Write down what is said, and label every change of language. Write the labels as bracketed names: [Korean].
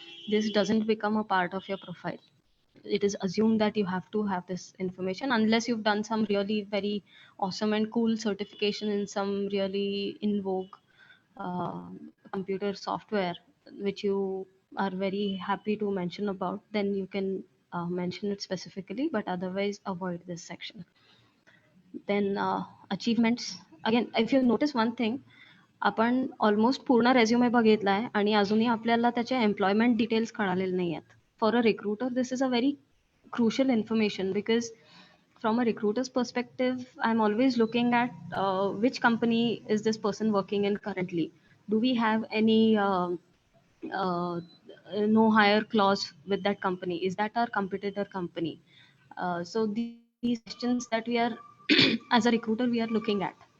[English] This doesn't become a part of your profile. It is assumed that you have to have this information unless you've done some really very awesome and cool certification in some really in vogue uh, computer software which you are very happy to mention about. Then you can mention it specifically, but otherwise avoid this section. Then achievements, again if you notice one thing, [Marathi] आपण almost पूर्ण resume बघितलाय आणि अजूनही आपल्याला त्याचे employment details कळालेले नाही आहेत. [English] For a recruiter this is a very crucial information, because from a recruiter's perspective, I'm always looking at which company is this person working in currently. Do we have any uh, no hire clause with that company? Is that our competitor company? So these are some questions that we are, as a recruiter, we are looking at.